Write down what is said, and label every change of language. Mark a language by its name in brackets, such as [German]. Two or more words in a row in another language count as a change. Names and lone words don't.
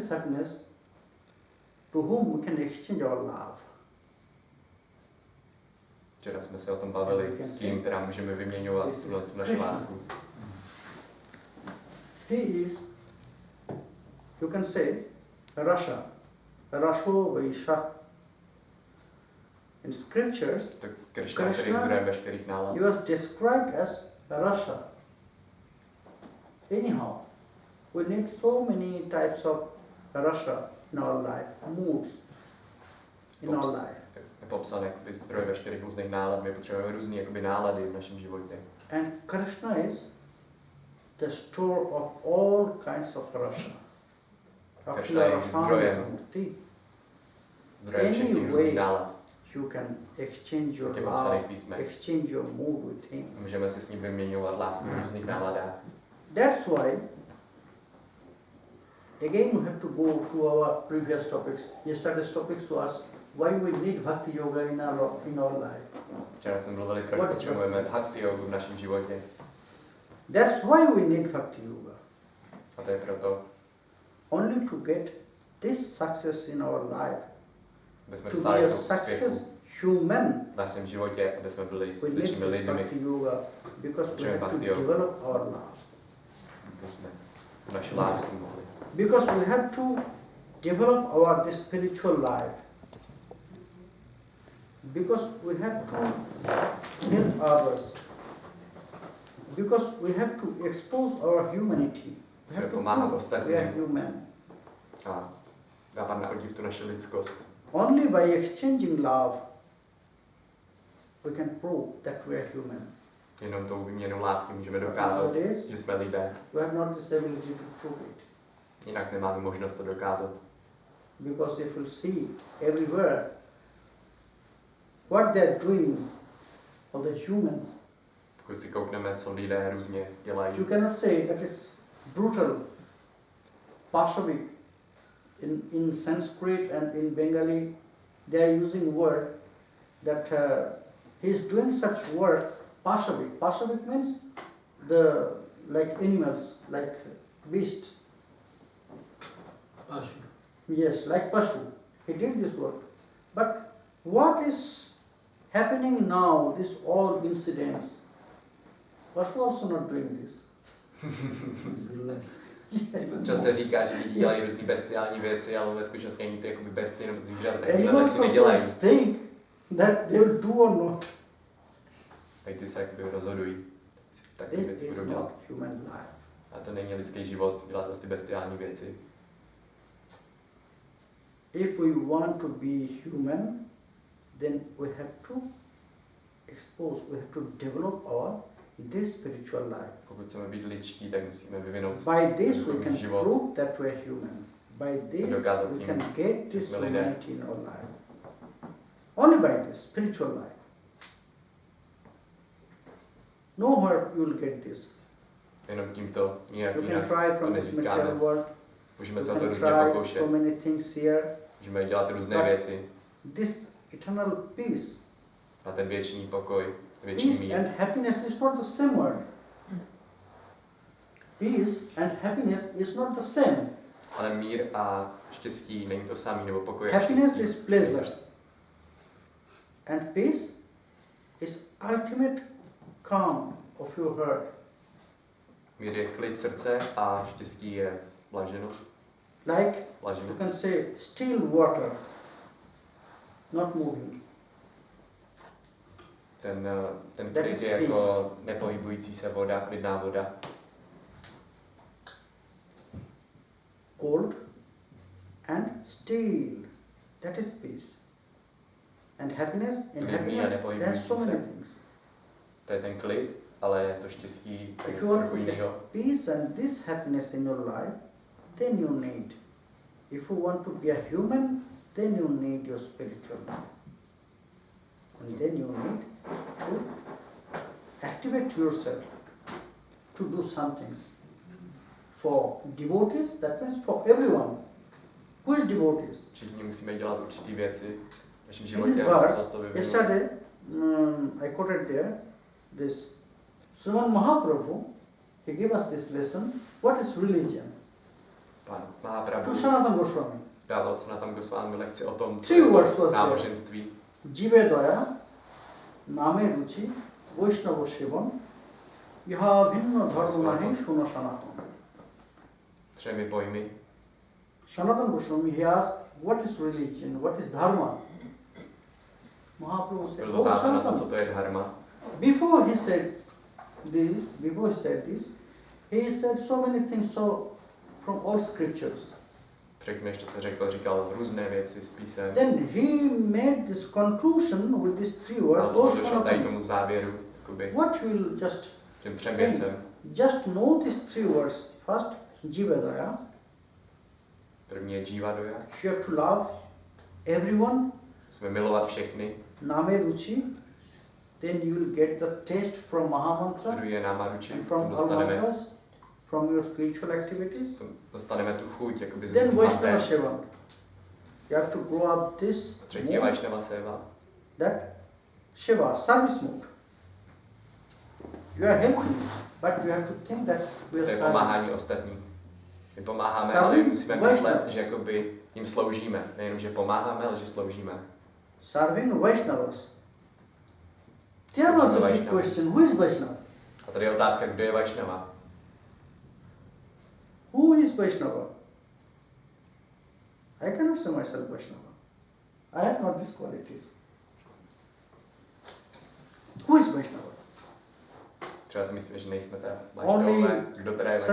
[English] this happiness to whom we can exchange our love. [Czech] Včera jsme se o tom bavili, s kým teda můžeme vyměňovat tuhle naši lásku. [English] He is, you can say, Rasha. [Sanskrit] রসো বৈ সঃ. [English] In scriptures, Krishna he was described as Rasha. Anyhow, we need so many types of Rasha in our life, moods in our life. [Czech] Je popsán jakoby zdroj veškerých různých nálad, my potřebujeme různé jakoby nálady v našem životě. [English] And Krishna is the store of all kinds of Rasha. [Czech] Krishna je zdrojem všech těch různých nálad. [English] You can exchange your love, exchange your mood with him. [Czech] Můžeme si s ním vyměňovat lásku v různých náladách. [English] That's why, again we have to go to our previous topics, yesterday's topics to us, why we need Bhakti Yoga in our life. [Czech] Včera jsme mluvili, proč potřebujeme Bhakti Yogu v našem životě. [English] That's why we need Bhakti Yoga. [Czech] A to je proto. [English] Only to get this success in our life. To be a success human. [Czech] V našem životě, aby jsme byli skutečnými lidmi. [English] Bhakti Yoga because we have to develop our love. [Czech] Aby jsme naši lásku mohli. [English] Because we have to develop this spiritual life. Because we have to help others. Because we have to expose our humanity. We have to prove we are human. [Czech] A dávat na odiv tu naši lidskost. [English] Only by exchanging love we can prove that we are human. [Czech] Jenom tou výměnou lásky můžeme dokázat, že jsme lidé. [English] We have not this ability to prove it. [Czech] Jinak nemáme možnost to dokázat. [English] Because if you see everywhere what they are doing for the humans, [Czech] pokud si koukneme, co lidé různě dělají, [English] you cannot say that is brutal, Pashvik. In Sanskrit and in Bengali, they are using word that he is doing such work, Pashvik. Pashvik means like animals, like beasts. Pashu. Yes, like Pashu. He did this work. But what is happening now, these all incidents, Pashu also not doing this. [Czech] Čas se říká, že lidi dělají různý bestiální věci, ale ve skutečnosti ani ty jakoby bestie nebo zvířata takovýhle věci nedělají. [English] Think that they will do or not. [Czech] Tak ty se jakoby rozhodují, takové věci budou dělat. A to není lidský život, dělat vlastně bestiální věci. [English] If we want to be human, then we have to expose, we have to develop this spiritual life. [Czech] Pokud chceme být lidští, tak musíme vyvinout [English] by this we can [Czech] život. [English] Prove that we are human. By this we can get this humanity in our life. Only by this spiritual life. Nowhere you will get this. [Czech] Jenom tímto nějak jinak to nezískáme. Můžeme se o to různě pokoušet. [English] So many things here. [Czech] Můžeme dělat různé věci. [English] This eternal peace. [Czech] A ten věčný pokoj, věčný mír. [English] Peace and happiness is not the same word. Peace and happiness is not the same. [Czech] Ale mír a štěstí není to samý, nebo pokoj a [English] happiness [Czech] štěstí. [English] Is pleasure. And peace is ultimate calm of your heart. [Czech] Mír je klid srdce a štěstí je blaženost. [English] Like you can say still water, not moving. [Czech] Ten klid je jako nepohybující se voda, klidná voda. [English] Cold and still, that is peace. And happiness, in happiness there are so many things. [Czech] To je ten klid, ale to štěstí je [English] if you want to get [Czech] jiného. [English] peace and this happiness in your life, then you need. If you want to be a human, then you need your spiritual life. And then you need to activate yourself to do some things. For devotees, that means for everyone. Who is devotees? [Czech] Všichni musíme dělat určitý věci v našem [English] In [Czech] životě. [English] this verse, yesterday, I quoted there, this Sriman Mahaprabhu, he gave us this lesson, what is religion? [Czech] Pan [English] to [Czech] Mahaprabhu [English] Sanatana Goswami. [Czech] dával Sanatana Goswami lekci o tom, co [English] Three [Czech] je [English] words [Czech] to [English] was there. [Czech] náboženství. [Bangla] জীবে দয়া নামে রুচি বৈষ্ণব সেবন ইহা ভিন্ন ধর্ম নাহি শুন সনাতন. [Czech] 3 pojmy. [English] Sanatana Goswami, he asked, what is religion, what is dharma? Mahaprabhu said, [Czech] Byl [English] oh [Czech] dotázán na to, co [English] Sanatana. [Czech] to je dharma. [English] Before he said this, he said so many things from all scriptures. [Czech] Předtím, než to řekl, říkal různé věci z písem. [English] Then he made this conclusion with these three words. [Czech] A potom došel tady tomu závěru, jakoby, [English] What will just [Czech] těm 3 věcem. [English] just know these three words. First, Jivedaya. [Czech] První je Jivadoya. [English] You have to love everyone. [Czech] Musíme milovat všechny. [English] Name Ruchi. Then you will get the taste from Mahamantra [Czech] Druhý je Namaruči. [English] and from all mantras, from your spiritual activities. [Czech] Dostaneme tu chuť, jakoby z [English] Then [Czech] různých [English] Vaishnava [Czech] mantér. [English] Sevan. You have to grow up this [Czech] Třetí je Vaishnava Seva. [English] that Shiva, service mode. You are helping, but you have to think that we [Czech] To [English] are [Czech] je [English] serving. [Czech] pomáhání ostatním. My pomáháme, [English] Serving [Czech] ale musíme myslet, [English] Vaishnavas. [Czech] že jakoby jim sloužíme. Nejenom, že pomáháme, ale že sloužíme. [English] Serving Vaishnavas. There was a big Vaishnava. question, who is Vaishnava? [Czech] A tady je otázka, kdo je Vaishnava. [English] Who is Vaishnava? I cannot say myself Vaishnava. I have not these qualities. Who is Vaishnava? [Czech] Třeba si myslím, že nejsme teda [English] Only [Czech] Vaishnavové. Kdo teda je